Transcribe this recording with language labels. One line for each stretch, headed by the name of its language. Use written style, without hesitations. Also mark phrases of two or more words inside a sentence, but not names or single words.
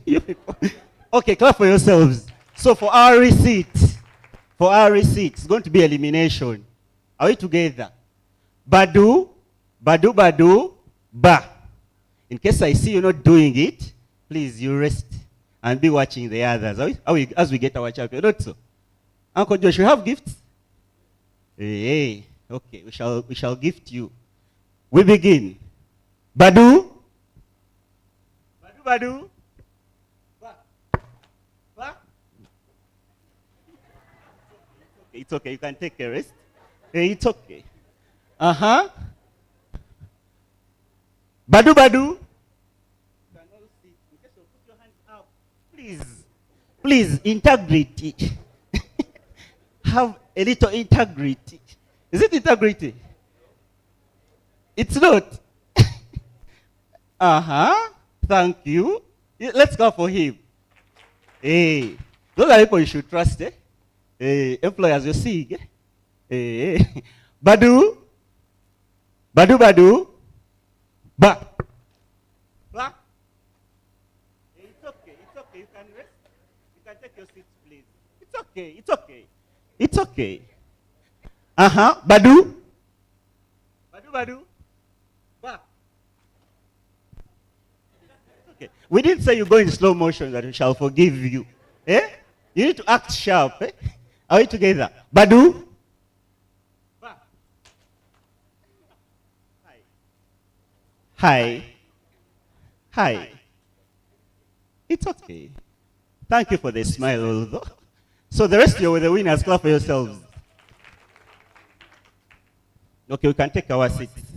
English: You people. Okay, clap for yourselves. So for our receipt, it's going to be elimination. Are we together? Badu, badu, badu, ba. In case I see you not doing it, please, you rest and be watching the others. As we get our champion, not so. Uncle Josh, you have gifts? Hey, okay, we shall gift you. We begin. Badu. Badu. Ba. Ba. It's okay, you can take a rest. It's okay. Uh-huh. Badu, badu. Please, integrity. Have a little integrity. Is it integrity? It's not. Uh-huh. Thank you. Let's go for him. Hey, those are people you should trust. Hey, employers, you see. Hey. Badu. Badu, badu. Ba. Ba. It's okay. You can rest. You can take your seats, please. It's okay. Uh-huh. Badu. Badu, badu. Ba. Okay. We didn't say you go in slow motion that we shall forgive you. Eh? You need to act sharp. Eh? Are we together? Badu. Ba. Hi. It's okay. Thank you for the smile, although. So the rest of you were the winners. Clap for yourselves. Okay, we can take our seats.